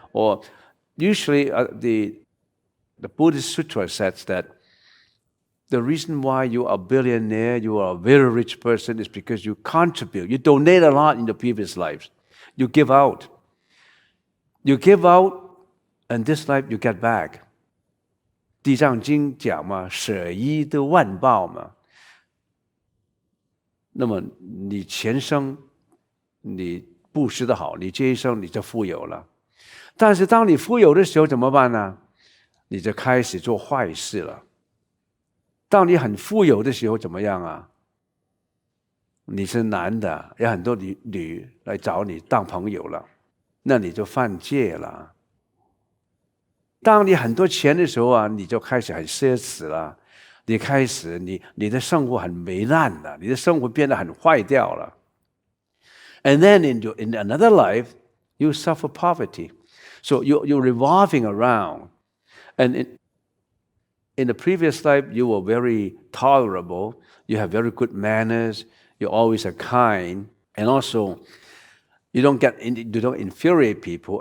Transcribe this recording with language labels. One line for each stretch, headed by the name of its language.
English: Or usually the Buddhist sutra says that the reason why you are a billionaire, you are a very rich person, is because you contribute. You donate a lot in the previous lives. You give out. You give out, and this life you get back.
Chinese: 地藏经讲嘛，舍一得万报嘛。那么你前生你布施的好，你这一生你就富有了。但是当你富有的时候怎么办呢？你就开始做坏事了。当你很富有的时候怎么样啊？你是男的，有很多女来找你当朋友了，那你就犯戒了。当你很多钱的时候啊，你就开始很奢侈了。你开始你的生活很糜烂了，你的生活变得很坏掉了。
English: And then in another life, you suffer poverty. So you're revolving around. And in the previous life, you were very tolerable. You have very good manners. You always are kind. And also, you don't infuriate people.